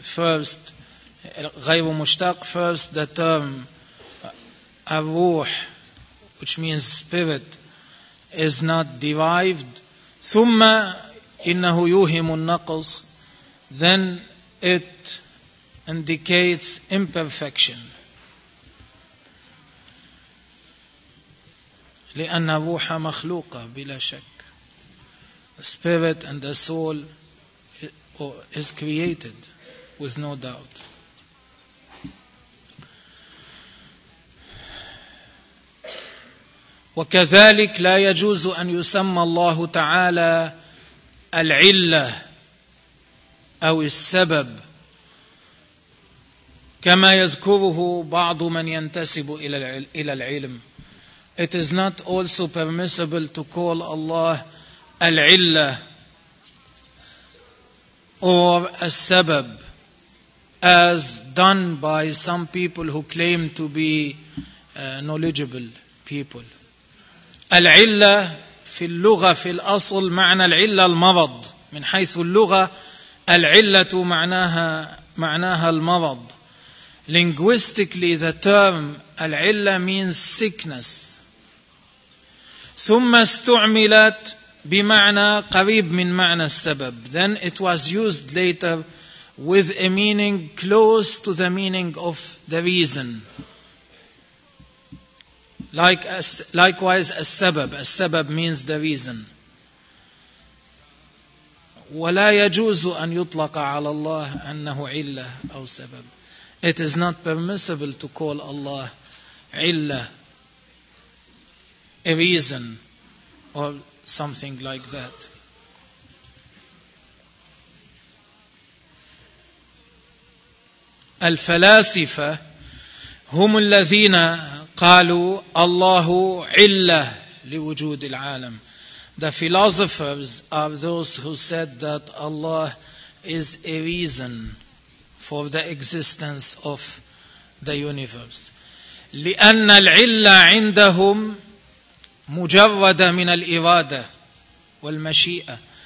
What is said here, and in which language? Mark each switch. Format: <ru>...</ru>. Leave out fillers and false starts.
<en>First,</en> <ar>غير مشتق.</ar> <en>First, the term الروح, which means spirit, is not derived.</en> <ar>ثم إنه يوهم النقص.</ar> <en>Then it indicates imperfection,</en> <ar>لأن الروح مخلوقة بلا شك.</ar> <en>Spirit and the soul is created with no doubt.</en> <ar>وكذلك لا يجوز أن يسمى الله تعالى العلة أو السبب كما يذكره بعض من ينتسب إلى العلم.</ar> <en>It is not also permissible to call Allah العلة or a سبب, as done by some people who claim to be knowledgeable people.</en> <ar>العلة في اللغة في الأصل معنى العلة المرض. من حيث اللغة العلة معناها المرض.</ar> <en>Linguistically the term العلة means sickness.</en> <ar>ثم استعملت بمعنى قريب من معنى السبب.</ar> <en>Then it was used later with a meaning close to the meaning of the reason. Likewise, السبب. السبب means the reason.</en> <ar>ولا يجوز أن يطلق على الله أنه علة أو سبب.</ar> <en>It is not permissible to call Allah علة, a reason, or something like that.</en> <ar>الفلاسفة هم الذين قالوا الله علة لوجود العالم.</ar> <en>The philosophers are those who said that Allah is a reason for the existence of the universe.</en> <ar>لأن العلة عندهم مجرد من الإرادة والمشيئة.</ar>